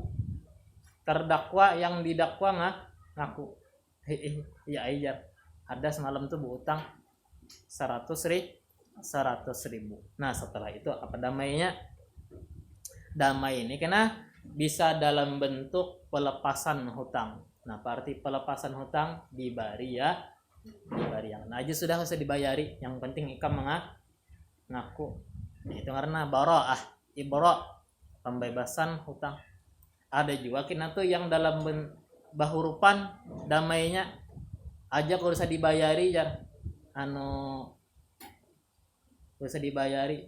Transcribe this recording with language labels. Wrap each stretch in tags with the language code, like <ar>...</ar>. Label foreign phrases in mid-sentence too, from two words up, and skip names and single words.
<id>Terdakwa yang didakwa ngaku.</id> <bjn>Ya ajar, ada semalam tuh berutang 100.000.</bjn> <id>Nah, setelah itu apa damainya? Damai ini kena bisa dalam bentuk pelepasan hutang.</id> <bjn>Nah, arti pelepasan hutang dibari ya, dibari yang aja sudah usah dibayari, yang penting ikam ngaku.</bjn> <id>Itu karena ibra, pembebasan hutang.</id> <bjn>Ada juga kena tuh yang dalam bahurupan damainya aja kalau usah dibayari jar, usah dibayari.</bjn>